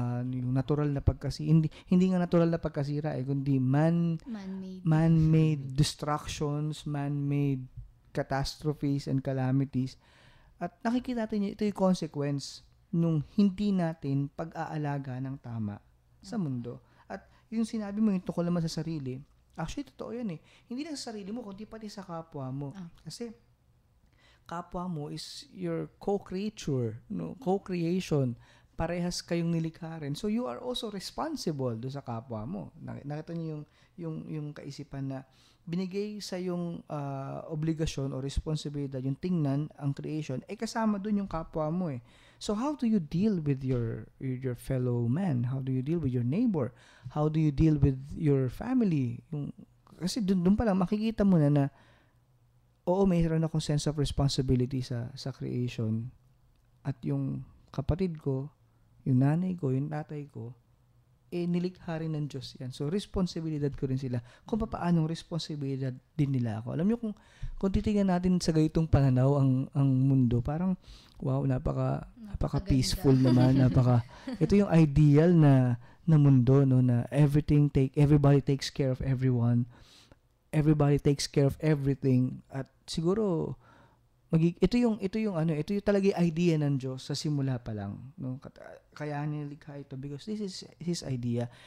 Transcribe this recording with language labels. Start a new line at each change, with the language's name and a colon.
Filipino: Yung natural na hindi nga natural na pagkasira kundi
English: man-made destructions, man-made catastrophes and calamities.
Filipino: At nakikita natin ito yung consequence nung hindi natin pag-aalaga ng tama sa mundo. At yung sinabi mo yung tungkol naman sa sarili, actually totoo yan eh. Hindi lang sa sarili mo kundi pati sa kapwa mo. Kasi kapwa mo
English: is your co-creature,
Filipino: no? Co-creation. Parehas kayong nilikha rin.
English: So you are also responsible
Filipino: do sa kapwa mo. Nakita niyo yung kaisipan na binigay sa yung obligasyon o responsibilidad, yung tingnan ang creation, kasama doon yung kapwa mo eh.
English: So how do you deal with your fellow man? How do you deal with your neighbor? How do you deal with your family?
Filipino: Kasi doon pa lang makikita mo na oo, mayroon akong sense of responsibility sa creation. At yung kapatid ko, yung nanay ko, yung tatay ko, nilikha rin ng Diyos yan. So, responsibilidad ko rin sila. Kung paanong responsibilidad din nila ako. Alam niyo, kung titingnan natin sa gayitong pananaw ang mundo, parang, wow, napaka-peaceful naman. Ito yung ideal na mundo, no, na
English: everybody takes care of everyone. Everybody takes care of everything.
Filipino: At siguro, ito yung talaga yung idea ng Diyos sa simula pa lang, no? Kaya nilikha ito
English: because this is His idea.